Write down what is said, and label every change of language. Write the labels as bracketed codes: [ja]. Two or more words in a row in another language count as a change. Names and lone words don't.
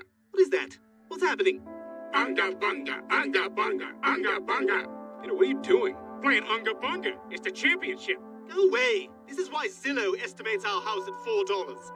[en] What is that? What's happening? Unga bunga, unga bunga, unga bunga. Peter, what are you doing? Playing Unga Bunga. It's the championship. No way. This is why Zillow estimates our house at $4.